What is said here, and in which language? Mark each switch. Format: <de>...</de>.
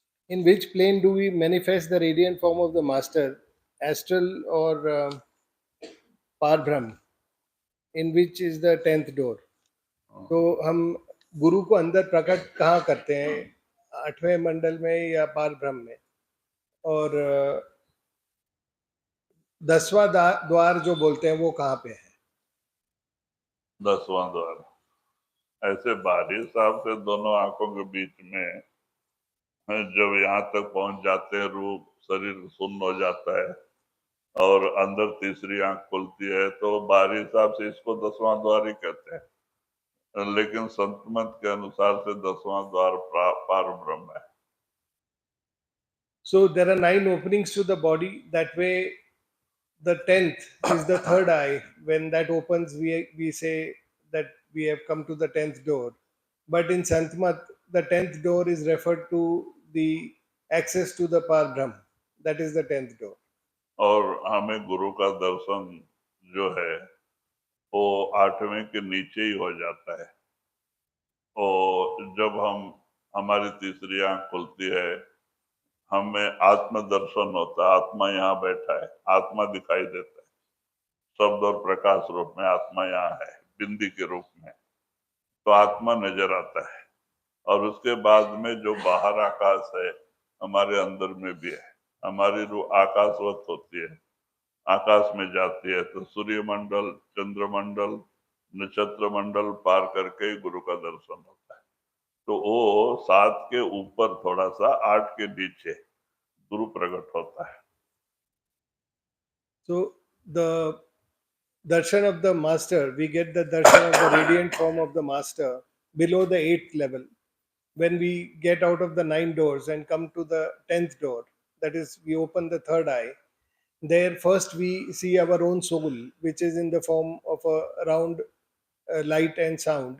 <en>In which plane do we manifest the radiant form of the master, astral or parbrahm? In which is the 10th door?</en> <hi>तो हम गुरु को अंदर प्रकट कहाँ करते हैं? 8वें मंडल में या पार ब्रह्म में? और 10वां द्वार जो बोलते हैं वो कहाँ पे है? 10वां द्वार ऐसे बारिश साहब से दोनों आंखों के बीच में जब यहाँ तक पहुंच जाते हैं, रूप शरीर सुन्न हो जाता है और अंदर तीसरी आंख खुलती है, तो बारिश साहब से इसको 10वां द्वार ही कहते हैं, लेकिन संत मत के अनुसार से 10वां द्वार पार ब्रह्म है।</hi> <en>So there are 9 openings to the body. That way, the 10th is the third eye. When that opens, we say that we have come to the 10th door. But in Santmat, the 10th door is referred to the access to the Par Brahm. That is the 10th door.</en> <hi>और हमें गुरु का दर्शन जो है वो 8वें के नीचे ही हो जाता है। और जब हमारी तीसरी आंख खुलती है, हमें आत्म दर्शन होता है। आत्मा यहाँ बैठा है, आत्मा दिखाई देता है, शब्द और प्रकाश रूप में आत्मा यहाँ है, बिंदी के रूप में, तो आत्मा नजर आता है। और उसके बाद में जो बाहर आकाश है, हमारे अंदर में भी है। हमारी रूह आकाशवत होती है, आकाश में जाती है, तो सूर्य मंडल, चंद्र मंडल, नक्षत्र मंडल पार करके गुरु का दर्शन होता है। तो वो 7 के ऊपर थोड़ा सा 8 के नीचे गुरु प्रकट होता है।</hi> <en>So the darshan of the master, we get the darshan of the radiant form of the master below the 8th level. When we get out of the 9 doors and come to the 10th door, that is, we open the third eye, there first we see our own soul, which is in the form of a round light and sound.</en>